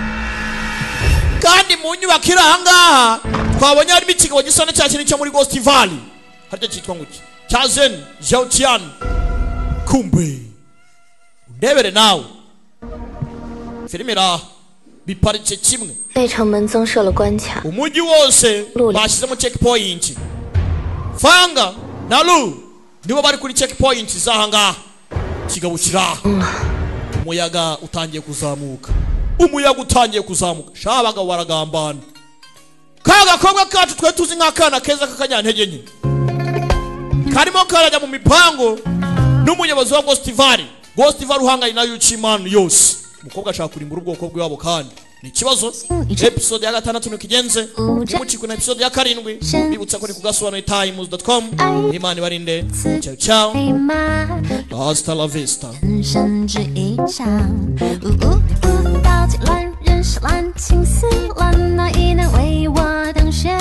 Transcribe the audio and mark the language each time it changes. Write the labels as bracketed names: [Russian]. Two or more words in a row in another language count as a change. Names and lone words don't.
[Kinyarwanda] kandi mu nyubako iri aha ngaha twabonye harimo ikigabo gisa na cya kintu cyo muri Ghost Valley harya cyitwa ngo iki cya Zen Zhaotian kumbe ndebere nawe filime iraha biparitse kimwe [Chinese] 内城门增设了关卡， [Kinyarwanda] umujyi wose Luli. bashyizemo checkpoint Fanga na Lu nibo bari kuri checkpoint z'aha ngaha ikigabo kiraha umuyaga utangiye kuzamuka sha abagabo baragambana ka gakobwa kacu twe tuzi nk'akana keza k'akanyantege nke karimo karajya mu mipango n'umuyobozi wa Ghost Valley uhanganye na Yuchiman yose umukobwa ashaka kurimbura ubwoko bw'iwabo kandi ni ikibazo episode ya 6 nukigenze nimucikwe na episode ya 7 bibutsa ko ni kugasobanura times.com Imana ibarinde [Italian] ciao ciao [Spanish] hasta la vista [Chinese] 人生只一场，道尽乱人是乱，情丝乱，哪一能为我等